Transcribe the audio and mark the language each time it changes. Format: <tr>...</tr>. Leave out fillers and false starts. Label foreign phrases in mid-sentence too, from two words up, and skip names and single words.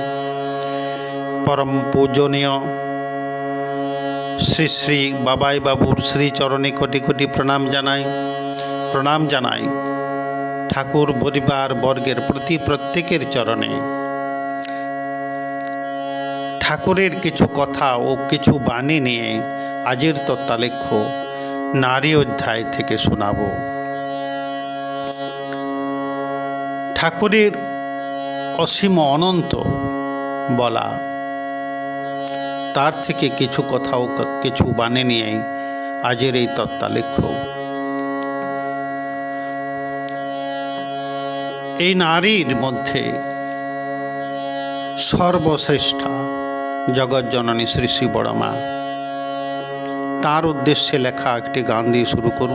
<bn>পরম পূজনীয় শ্রী শ্রী বাবাই বাবুর শ্রী চরণে কোটি কোটি প্রণাম জানাই ঠাকুর পরিবার বর্গের প্রতি প্রত্যেকের চরণে ঠাকুরের কিছু কথা ও কিছু বাণী নিয়ে আজের তত্ত্বলেখ্য নারী অধ্যায় থেকে শোনাবো। ঠাকুরের অসীম অনন্ত বলা তার থেকে কিছু কথা ও কিছু বাণী নিয়ে আজের এই তত্ত্বলেখ্য। এই নারীর মধ্যে সর্বশ্রেষ্ঠা জগৎ জননী শ্রী শ্রী বড়মা, তার উদ্দেশ্যে লেখা একটি গান দিয়ে শুরু করব।</bn>